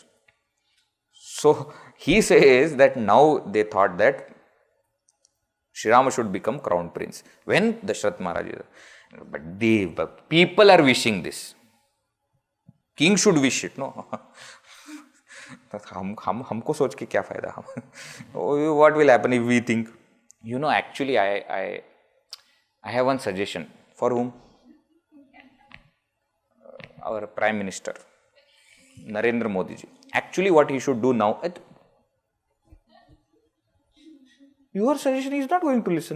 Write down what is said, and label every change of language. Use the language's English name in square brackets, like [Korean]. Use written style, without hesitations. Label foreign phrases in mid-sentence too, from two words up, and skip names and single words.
[English] So, he says that now they thought that Shrirama should become crown prince. When Dasharath Maharaj is there. But the people are wishing this. King should wish it, no? [Hindi] हमको सोच के क्या फायदा? [English] What will happen if we think? You know, actually, I have one suggestion. For whom? Our Prime Minister, Narendra Modi ji. Actually, what he should do now, your suggestion is not going to listen.